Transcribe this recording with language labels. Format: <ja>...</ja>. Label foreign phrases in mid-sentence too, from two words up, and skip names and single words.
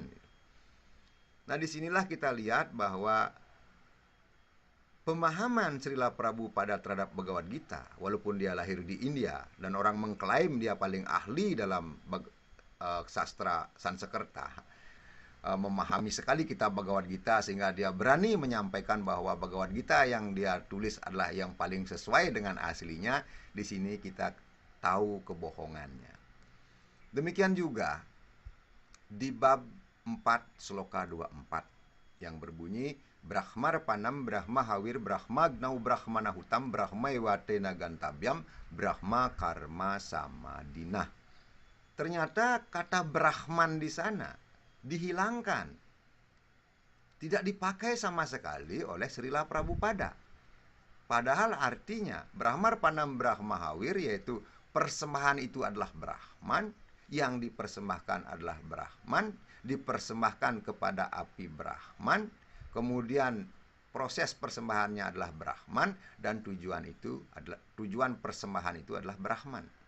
<id>Nah, disinilah kita lihat bahwa pemahaman Srila Prabhupada terhadap Bhagavad Gita, walaupun dia lahir di India dan orang mengklaim dia paling ahli dalam sastra Sanskerta, memahami sekali kitab Bhagavad Gita sehingga dia berani menyampaikan bahwa Bhagavad Gita yang dia tulis adalah yang paling sesuai dengan aslinya. Di sini kita tahu kebohongannya.</id> <sa>Demikian juga di bab 4 sloka 24 yang berbunyi Brahmarpanam Brahma Hawir Brahma Gnau Brahmana Hutam Brahma Iwatena Gantabyam Brahma Karma Samadina.</sa> <id>Ternyata kata Brahman di sana dihilangkan, tidak dipakai sama sekali oleh Srila Prabhupada. Padahal artinya</id> <sa>Brahmarpanam Brahma Hawir,</sa> <id>yaitu persembahan itu adalah Brahman, yang dipersembahkan adalah Brahman, dipersembahkan kepada api Brahman, kemudian proses persembahannya adalah Brahman, dan tujuan persembahan itu adalah Brahman.</id>